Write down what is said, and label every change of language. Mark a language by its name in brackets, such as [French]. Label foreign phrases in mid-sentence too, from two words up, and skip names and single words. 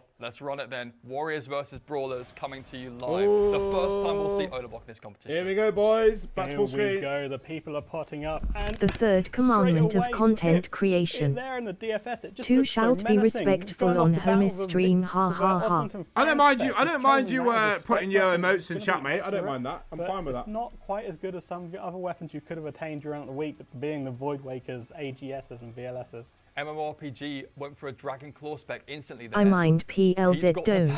[English] Let's run it then. Warriors versus Brawlers coming to you live. The first time we'll see Odablock in this competition. Here we go, boys. Back to full screen. Here we go. The people are potting up. And The third commandment of content creation. there in the DFS, it just Two looks so shalt be menacing. respectful Going on off the bat Homer's with a stream. big- Ha with a ha ha. Osmonton I don't mind you. fan I don't spec. mind you He's training that as a putting spec your weapon. emotes in It's gonna chat, be mate. I don't accurate, mind that. I'm but fine with it's that. not quite as good as some of the other weapons you could have attained during the week, being the Void Wakers, AGSs, and VLSs. MMORPG went for a Dragon Claw spec instantly there. I mind PLZ He's got the don't.